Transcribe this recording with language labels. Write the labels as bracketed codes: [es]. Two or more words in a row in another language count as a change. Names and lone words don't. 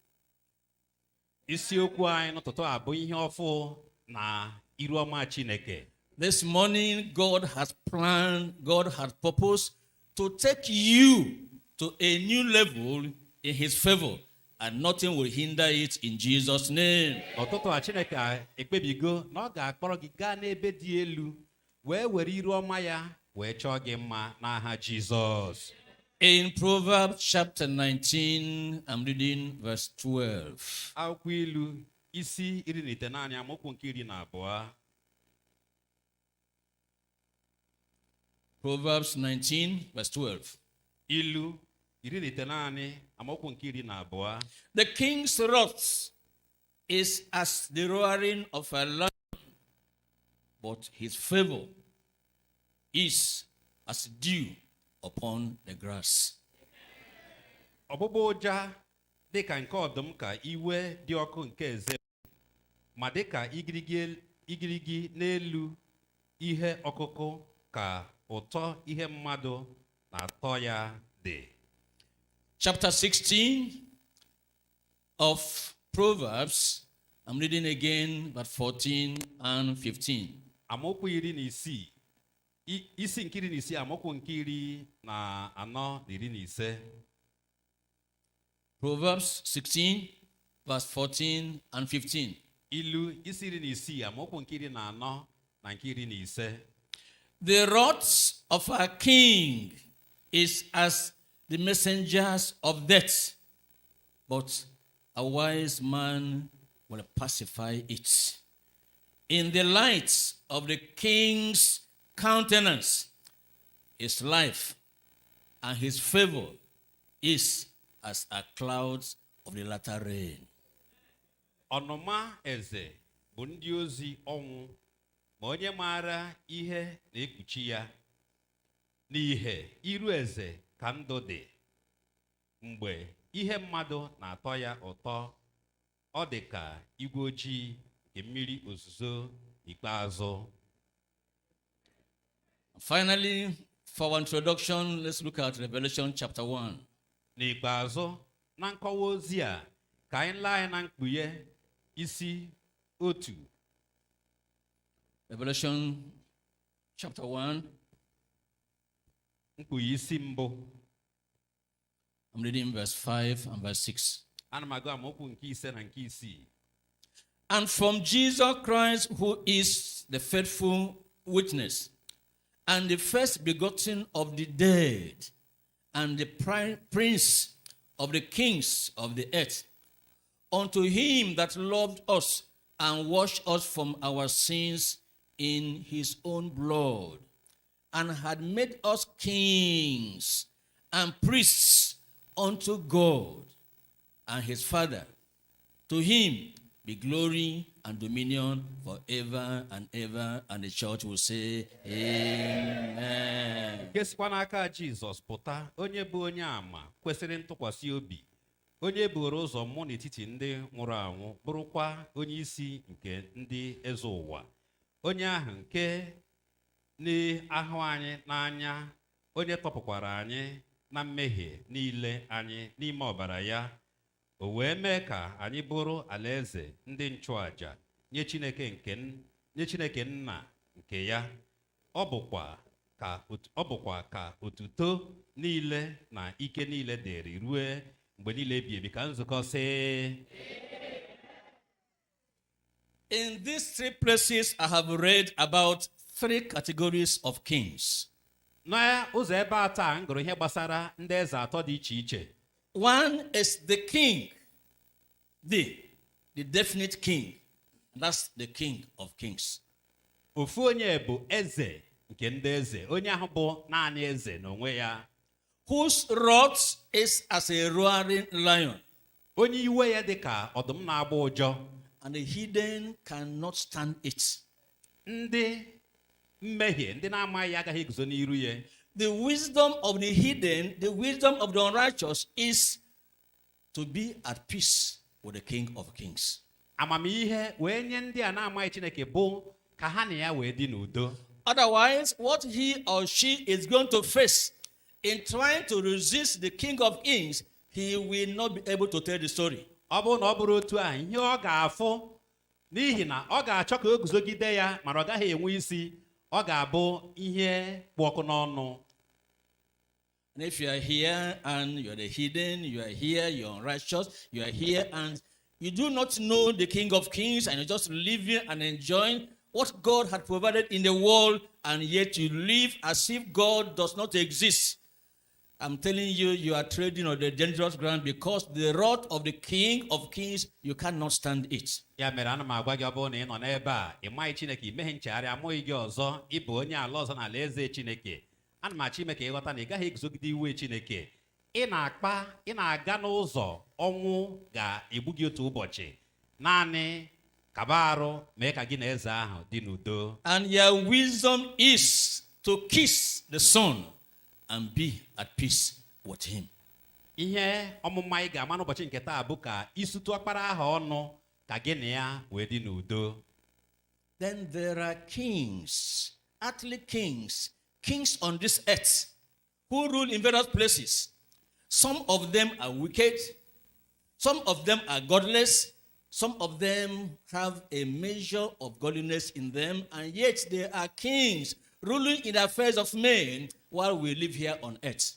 [en] This morning, God has planned, God has purposed to take you to a new level in His favor, and nothing will hinder it in Jesus' name. In Proverbs chapter 19, I'm reading verse 12. [ig] isi iri na itenaanị amaokwu nke iri na abụọ. [en] Proverbs 19, verse 12. [ig] Ilu iri na itenaanị amaokwu nke iri na abụọ. [en] The king's wrath is as the roaring of a lion, but his favor is as dew upon the grass. [ig] Ọgbụgba ụja dịka nke ọdụm ka iwe dị ọkụ nke eze, ma dịka igirigi n'elu ihe ọkụkụ ka ụtọ ihe mmadụ na-atọ ya dị. [en] Chapter 16 of Proverbs, I'm reading again, but 14 and 15. [ig] Amaokwu iri na isii, isi nke iri na isii amaokwu nke iri na anọ na iri na ise. [en] Proverbs 16, verse 14 and 15. [ig] Ilu isi iri na isii amaokwu nke iri na anọ na nke iri na ise. [en] The wrath of a king is as the messengers of death, but a wise man will pacify it. In the light of the king's countenance is life, and his favor is as a cloud of the latter rain. [ig] Ọnụma eze bụ ndị ozi ọnwụ, ma onye maara ihe na-ekpuchi ya. N'ihe iru eze ka ndụ dị, mgbe ihe mmadụ na-atọ ya ụtọ, ọ dị ka igwe ojii nke mmiri ozuzo ikpeazụ. [en] Finally, for our introduction, let's look at Revelation chapter 1. [ig] N'ikpeazụ, na nkọwa ozi a, ka anyị lee anya na mkpughe isi otu. [en] Revelation chapter 1. [ig] Mkpughe isi mbụ. [en] I'm reading verse 5 and verse 6. [ig] Ana m agụ amaokwu nke ise na nke isii. [en] And from Jesus Christ, who is the faithful witness, and the first begotten of the dead, and the prince of the kings of the earth, unto him that loved us and washed us from our sins in his own blood, and had made us kings and priests unto God and his Father. To him be glory and dominion forever and ever. And the church will say, Amen. [ig] Nke sikwa n'aka Jizọs pụta, onye bụ onye ama kwesịrị ntụkwasị obi, onye buru ụzọ mụ n'etiti ndị nwụrụ anwụ, bụrụkwa onye isi nke ndị eze ụwa, onye ahụ nke na-ahụ anyị n'anya, onye tọpụkwara anyị na mmehie niile anyị n'ime ọbara ya, o wee mee ka anyị bụrụ alaeze ndị nchụaja nye Chineke nna nke ya. Ọ bụkwa ka otuto niile na ike niile dịrị ruo mgbe niile ebighị ebi. Ka nzukọ sị. [en] In these three places, I have read about three categories of kings. [ig] Na ụzọ ebe atọ a, m gụrụ ihe gbasara ndị eze atọ dị iche iche. [en] One is the king, the definite king. That's the King of Kings. [ig] Ofu onye bụ eze nke ndị eze, onye ahụ bụ naanị eze n'onwe ya. [en] Whose wrath is as a roaring lion. [ig] Onye iwe ya dị ka ọdụm na-agba ụjọ. [en] And the hidden cannot stand it. [ig] Ndị mmehie, ndị na-amaghị agaghị eguzo n'iru ya. [en] The wisdom of the hidden, the wisdom of the unrighteous is to be at peace with the King of Kings. [ig] Amamihe wee nye ndị a na-amaghị Chineke bụ ka ha na ya wee dị n'udo. [en] Otherwise, what he or she is going to face in trying to resist the King of Kings, he will not be able to tell the story. [ig] Ọ bụrụ na ọ bụrụ otu a, ihe ọ ga-afụ n'ihi na ọ ga-achọ ka o guzogide ya, mana ọ gaghị enwe isi, ọ ga-abụ ihe kpụ ọkụ n'ọnụ. [en] And if you are here and you are the hidden, you are here, you are unrighteous, you are here and you do not know the King of Kings and you're just living and enjoying what God had provided in the world, and yet you live as if God does not exist. I'm telling you, you are trading on the dangerous ground because the wrath of the King of Kings, you cannot stand it. [ig] Ya mere ana m agwa gị ọ bụrụ na ị nọ n'ebe a ị maghị Chineke imeghe nchegharị amụghị gị ọzọ ịbụ onye ala ọzọ na alaeze Chineke. Ana m achọ ime ka ịghọta na ị gaghị eguzogide iwe Chineke. Ị na-aga n'ụzọ ọnwụ ga-egbu gị otu ụbọchị. Naanị kaba arụ mee ka gị na eze ahụ dị n'udo. [en] And your wisdom is to kiss the Son and be at peace with him. [ig] Ihe ọmụma ị ga-ama n'ụbọchị nke taa bụ ka isutu ọkpara ahụ ọnụ ka gị na ya wee dị n'udo. [en] Then there are kings, earthly kings, kings on this earth who rule in various places. Some of them are wicked, some of them are godless, some of them have a measure of godliness in them, and yet they are kings ruling in the affairs of men while we live here on earth.